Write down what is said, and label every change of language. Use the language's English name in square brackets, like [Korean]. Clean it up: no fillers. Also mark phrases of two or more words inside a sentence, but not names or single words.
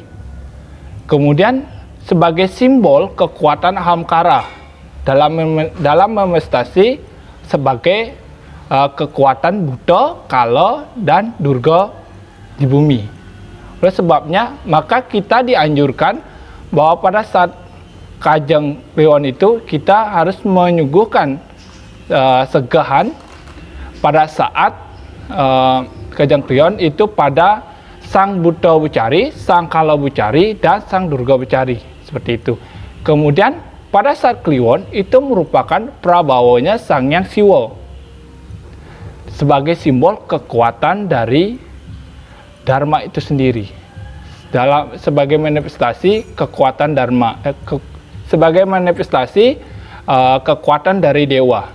[Indonesian] Kemudian sebagai simbol kekuatan Ahamkara dalam manifestasi sebagai kekuatan Buddha, Kala, dan Durga di bumi. Oleh sebabnya, maka kita dianjurkan bahwa pada saat Kajang Kliwon itu kita harus menyuguhkan segahan pada saat Kajang Kliwon itu pada Sang Buddha Bucari, Sang Kala Bucari, dan Sang Durga Bucari, seperti itu. Kemudian pada saat Kliwon itu merupakan prabawanya Sangyang Siwa sebagai simbol kekuatan dari Dharma itu sendiri, sebagai manifestasi kekuatan Dharma, sebagai manifestasi kekuatan dari dewa.